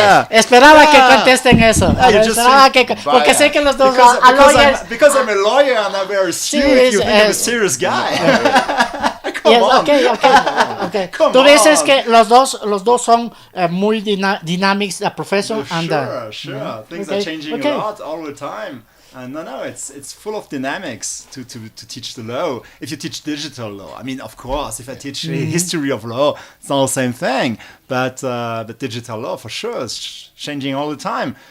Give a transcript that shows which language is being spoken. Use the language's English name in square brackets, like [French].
[Spanish] Esperaba que contesten eso. Porque sé que los dos... [English] Because I'm a lawyer and I'm very serious, you think I'm a serious guy. Okay. [Spanish] Tú dices que los dos son muy [English] dynamics, the profession and Sure. Things are changing a lot all the time. No, it's full of dynamics to teach the law. If you teach digital law, I mean, of course, if I teach history of law, it's not the same thing. But digital law for sure is changing all the time.